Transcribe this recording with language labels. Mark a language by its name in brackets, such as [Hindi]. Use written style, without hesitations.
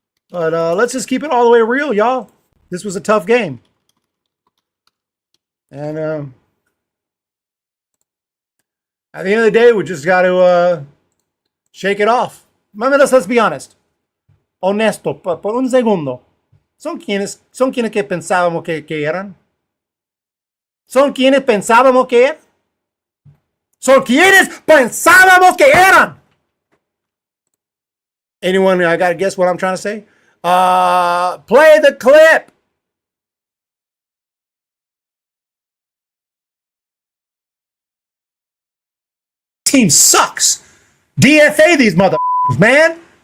[English] But let's just keep it all the way real, y'all. This was a tough game. And at the end of the day, we just got to shake it off. Let's be honest. [Spanish] Honesto, por un segundo. ¿Son quienes que pensábamos que eran? ¿Son quienes pensábamos que eran? ¿Son quienes pensábamos que eran? [English] Anyone, I got to guess what I'm trying to say? Play the clip. Team sucks. DFA these motherfuckers, man.